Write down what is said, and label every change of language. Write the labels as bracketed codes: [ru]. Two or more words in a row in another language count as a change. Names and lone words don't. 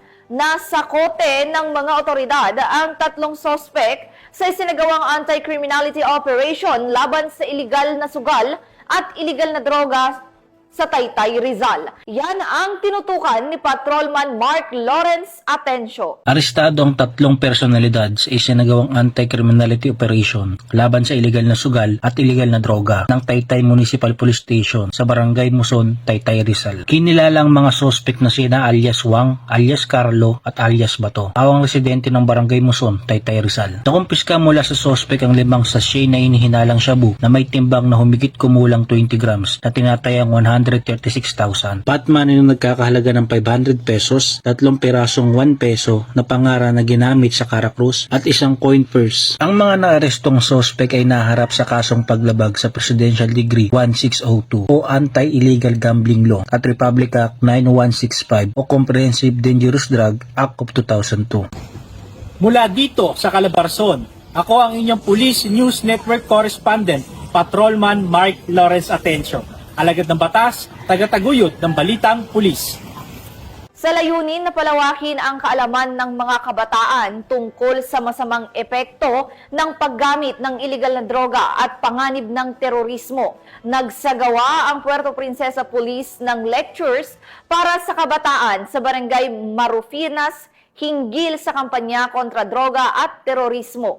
[tl] Nasa kote ng mga otoridad ang 3 sospek sa isinagawang [en] anti-criminality operation [tl] laban sa iligal na sugal at iligal na droga sa Taytay, Rizal. Yan ang tinutukan ni Patrolman Mark Lawrence Atencio. Arestado ang 3 personalidad sa isinagawang [en] anti-criminality operation [tl] laban sa iligal na sugal at iligal na droga ng Taytay Municipal Police Station sa Barangay Muson, Taytay, Rizal. Kinilalang mga sospek na sina alias Wang, alias Carlo at alias Bato, awang residente ng Barangay Muson, Taytay, Rizal. Nakumpiska mula sa sospek ang 5 sachet na hinihinalang shabu na may timbang na humigit kumulang 20 grams na tinatayang 136,000. Patman na nagkakahalaga ng 500 pesos, 3 pirasong 1 peso na pangara na ginamit sa Caracruz at isang coin purse. Ang mga naarestong sospek ay naharap sa kasong paglabag sa Presidential Decree 1602 o Anti-Illegal Gambling Law at Republic Act 9165 o Comprehensive Dangerous Drug Act of 2002. Mula dito sa Calabarzon, ako ang inyong Police News Network Correspondent, Patrolman Mark Lawrence Atencio. Alagad ng batas, tagataguyod ng Balitang Pulis. Sa layunin na palawakin ang kaalaman ng mga kabataan tungkol sa masamang epekto ng paggamit ng iligal na droga at panganib ng terorismo, nagsagawa ang Puerto Princesa Police ng lectures para sa kabataan sa Barangay Marufinas hinggil sa kampanya kontra droga at terorismo.